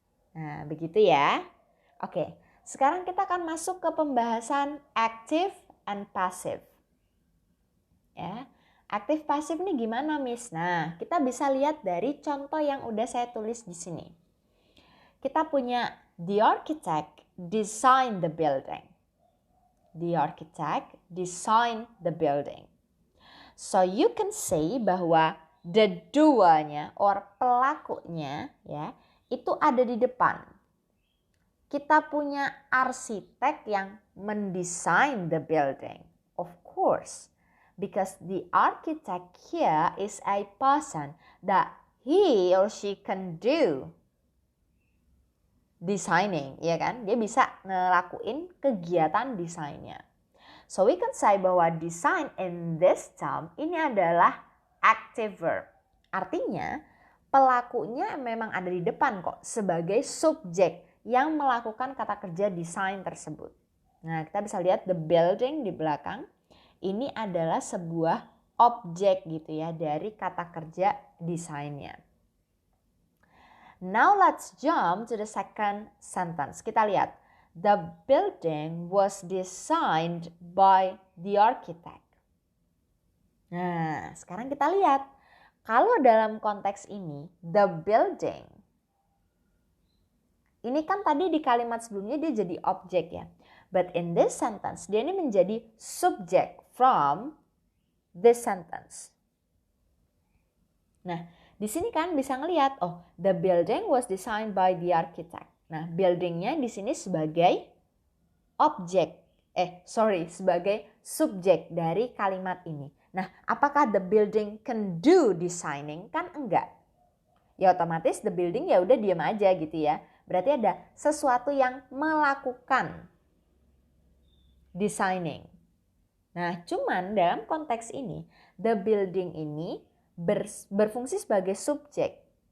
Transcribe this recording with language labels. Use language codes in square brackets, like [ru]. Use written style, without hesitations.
[id] Nah, begitu ya. Oke, sekarang kita akan masuk ke pembahasan active and passive. Ya, aktif pasif ini gimana, Miss? Nah, kita bisa lihat dari contoh yang udah saya tulis di sini. Kita punya [en] the architect design the building. The architect design the building. So you can say [id] bahwa the doanya or pelakunya ya itu ada di depan. Kita punya arsitek yang mendesain the building. [en] Of course, because the architect here is a person that he or she can do designing, [id] ya kan? Dia bisa ngelakuin kegiatan desainnya. [en] So we can say bahwa design in this term ini adalah active verb. [id] Artinya pelakunya memang ada di depan kok sebagai subjek yang melakukan kata kerja desain tersebut. Nah, kita bisa lihat the building di belakang. Ini adalah sebuah objek gitu ya dari kata kerja desainnya. [en] Now let's jump to the second sentence. [id] Kita lihat. [en] The building was designed by the architect. [id] Nah, sekarang kita lihat. Kalau dalam konteks ini, the building. Ini kan tadi di kalimat sebelumnya dia jadi objek ya. [en] But in this sentence, [id] dia ini menjadi [en] subject from this sentence. [id] Nah, di sini kan bisa ngelihat, [en] oh, the building was designed by the architect. [id] Nah, buildingnya di sini sebagai objek, sebagai subjek dari kalimat ini. Nah, apakah [en] the building can do designing? [id] Kan enggak. Ya otomatis the building ya udah diam aja gitu ya. Berarti ada sesuatu yang melakukan designing. Nah, cuman dalam konteks ini, the building ini berfungsi sebagai subjek.